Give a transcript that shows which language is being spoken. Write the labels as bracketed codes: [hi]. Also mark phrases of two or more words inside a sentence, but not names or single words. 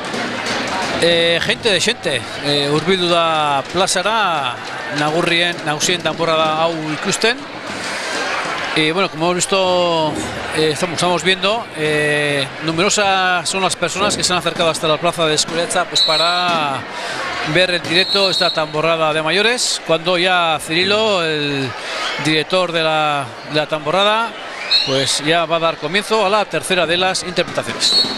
[eu] gente de xente hurbildu da plazara nagusien danborrada hau ikusten. [es] Y bueno, como hemos visto, estamos viendo, numerosas son las personas que se han acercado hasta la plaza de Escuretza pues para ver en directo esta tamborrada de mayores, cuando ya Cirilo, el director de la tamborrada, pues ya va a dar comienzo a la tercera de las interpretaciones.